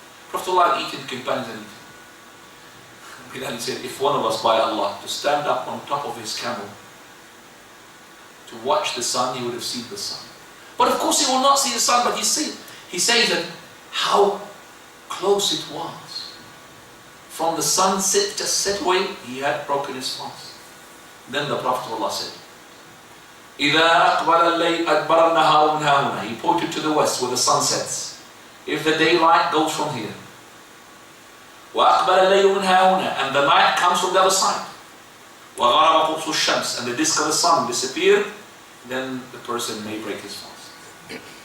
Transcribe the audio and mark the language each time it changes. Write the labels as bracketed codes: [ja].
[en] Prophet Allah had eaten, companions had eaten. Bilal said, if one of us by Allah to stand up on top of his camel to watch the sun, he would have seen the sun. But of course he will not see the sun, but he says that how close it was. From the sun just set away, he had broken his fast. Then the Prophet of Allah said, [ar] إِذَا أَقْبَلَ اللَّيْلُ أَدْبَرَ النَّهَارُ مِنْ هَاهُنَا. [en] He pointed to the west where the sun sets. If the daylight goes from here, [ar] وَأَقْبَلَ اللَّيْلُ مِنْ هَاهُنَا, [en] and the night comes from the other side, [ar] وَغَرَبَ قُرْصُ الشَّمْسِ, [en] and the disk of the sun disappear, then the person may break his fast.